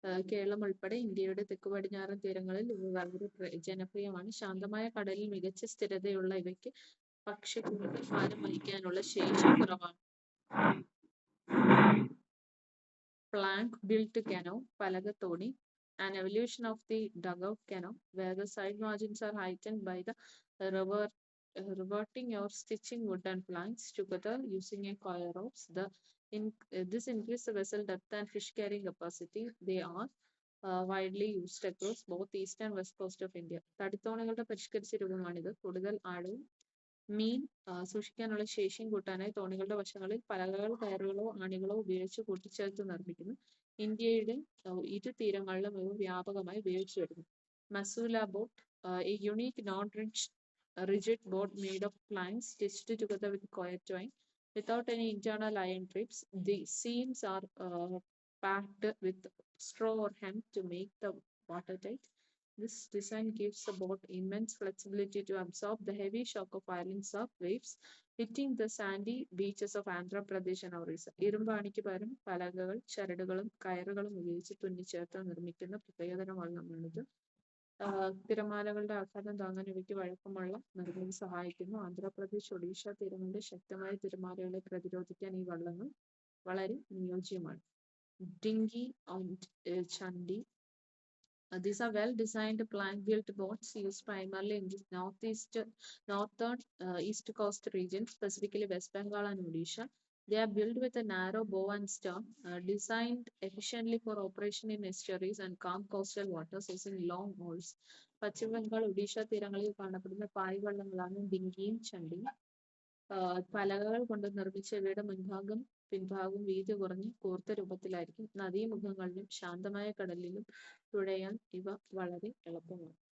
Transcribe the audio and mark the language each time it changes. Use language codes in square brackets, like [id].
[ml] കേരളം ഉൾപ്പെടെ ഇന്ത്യയുടെ തെക്കു പടിഞ്ഞാറൻ തീരങ്ങളിൽ ഇവ വളരെ ജനപ്രിയമാണ്. ശാന്തമായ കടലിൽ മികച്ച സ്ഥിരതയുള്ള ഇവയ്ക്ക് പക്ഷിക്കൂടുതൽ ഭാരം വഹിക്കാനുള്ള ശേഷി കുറവാണ്. [en] Plank built canoe, പലകത്തോണി, an evolution of the dugout canoe, where the side margins are heightened by the reverting or stitching wooden planks together using a coil ropes. This increases the vessel depth and fish carrying capacity. They are widely used across both east and west coast of India. [ml] തടിത്തോണികളുടെ പരിഷ്കരിച്ച രൂപമാണിത്. കൂടുതൽ ആഴവും മീൻ സൂക്ഷിക്കാനുള്ള ശേഷിയും കൂട്ടാനായി തോണികളുടെ വശങ്ങളിൽ പലകകൾ, കയറുകളോ ആണികളോ ഉപയോഗിച്ച് കൂട്ടിച്ചേർത്ത് നിർമ്മിക്കുന്നു. ഇന്ത്യയുടെ ഇരു തീരങ്ങളിലും ഇവ വ്യാപകമായി ഉപയോഗിച്ചു വരുന്നു. [en] Masula boat, a unique non-rigid boat made of planks stitched together with coir twine without any internal iron ribs. The seams are packed with straw or hemp to make the watertight. This design gives the boat immense flexibility to absorb the heavy shock of island surf waves hitting the sandy beaches of Andhra Pradesh and Orissa. [ml] ഇരുമ്പാണിക്ക് പകരം പലകകൾ, ചരടുകളും കയറുകളും ഉപയോഗിച്ച് തുന്നിച്ചേർത്ത് നിർമ്മിക്കുന്ന പ്രത്യേകതരം വള്ളമാണിത്. തിരമാലകളുടെ ആഘാതം താങ്ങാൻ ഇവയ്ക്ക് വഴക്കമുള്ള നിർമ്മിതി സഹായിക്കുന്നു. ആന്ധ്രാപ്രദേശ്, ഒഡീഷ തീരങ്ങളുടെ ശക്തമായ തിരമാലകളെ പ്രതിരോധിക്കാൻ ഈ വള്ളങ്ങൾ വളരെ അനുയോജ്യമാണ്. [en] Dinghy and chandi. These are well-designed plank-built boats used primarily in the northern east coast region, specifically West Bengal and Odisha. They are built with a narrow bow and stern, designed efficiently for operation in estuaries and calm coastal waters using long oars. [ml] പശ്ചിമ ബംഗാൾ, ഒഡീഷ തീരങ്ങളിൽ കാണപ്പെടുന്ന പായ്വള്ളങ്ങളാണ് ഡിങ്കിയും ചണ്ടിയും. പലകകൾ കൊണ്ട് നിർമ്മിച്ച ഇവയുടെ മുൻഭാഗം പിൻഭാഗവും വീതി കുറഞ്ഞ് കൂർത്ത രൂപത്തിലായിരിക്കും. നദീമുഖങ്ങളിലും ശാന്തമായ കടലിലും തുഴയാൻ ഇവ വളരെ എളുപ്പമാണ്.